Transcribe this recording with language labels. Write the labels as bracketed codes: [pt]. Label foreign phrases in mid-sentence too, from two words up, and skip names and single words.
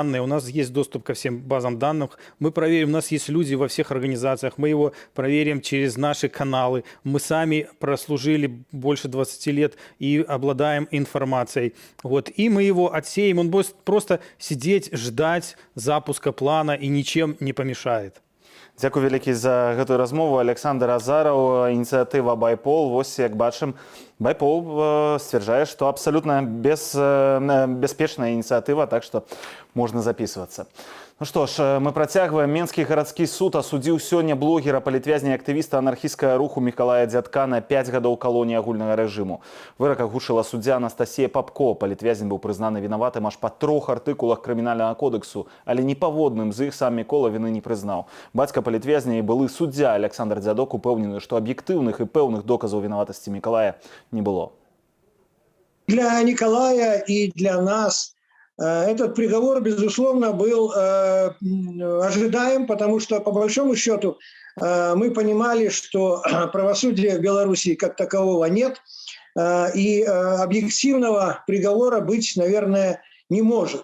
[ru] У нас есть доступ ко всем базам данных. Мы проверим, у нас есть люди во всех организациях. Мы его проверим через наши каналы. Мы сами прослужили больше 20 лет и обладаем информацией. Вот. И мы его отсеем. Он будет просто сидеть, ждать запуска плана и ничем не помешает. [be] Дзякуй вялікі за гэтую размову. Александр Азараў, ініцыятыва «Байпол». Вось, як бачым, «Байпол» сцвярджае, што абсалютна бяспечная ініцыятыва, так што можна записывацца. [ru] Ну что ж, [be] мы працягваем. Менскі гарадскі суд асудзіў сёння блогера, палітвязня і актывіста анархісцкага руху Мікалая Дзядка на 5 гадоў калоніі агульнага рэжыму. Вырак агучыла суддзя Анастасія Папко. Палітвязень быў прызнаны вінаватым аж па 3 артыкулах крымінальнага кодексу, але ніпаводным з іх сам Мікола віны не прызнаў. Бацька палітвязня і былы суддзя Александр Дзядок упэўнены, што аб'ектыўных і пэўных доказаў вінаватасці Мікалая не было. [ru] Для Николая и для нас этот приговор, безусловно, был ожидаем, потому что, по большому счету, мы понимали, что правосудия в Беларуси как такового нет, и объективного приговора быть, наверное, не может.